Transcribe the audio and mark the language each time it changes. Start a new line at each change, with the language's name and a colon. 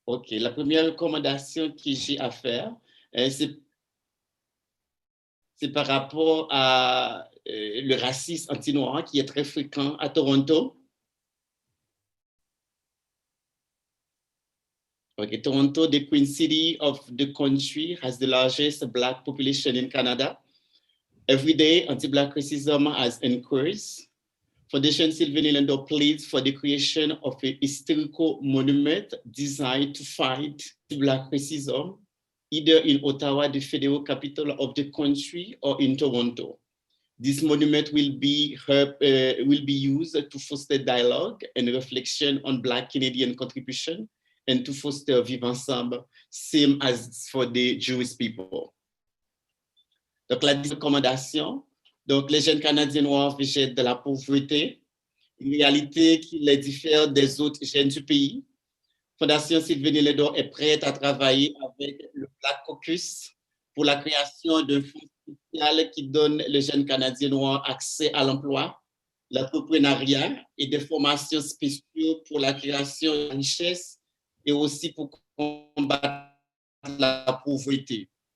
French: La première recommandation que j'ai à faire, c'est par rapport à le racisme anti-noir qui est très fréquent à Toronto.
English: Toronto, the Queen City of the country, has the largest Black population in Canada. Every day, anti-Black racism has increased. Fondation Sylvain Ledor pleads for the creation of a historical monument designed to fight Black racism, either in Ottawa, the federal capital of the country, or in Toronto. This monument will be used to foster dialogue and reflection on Black Canadian contribution and to foster
French: vivre ensemble,
English: same as for the Jewish people.
French: Donc, la recommandation, donc les jeunes Canadiens noirs végètent de la pauvreté, une réalité qui les diffère des autres jeunes du pays. Fondation Sylvain Ledor est prête à travailler avec le Black Caucus pour la création d'un fonds social qui donne les jeunes Canadiens noirs accès à l'emploi, l'entrepreneuriat et des formations spéciales pour la création de richesse et aussi pour combattre la pauvreté.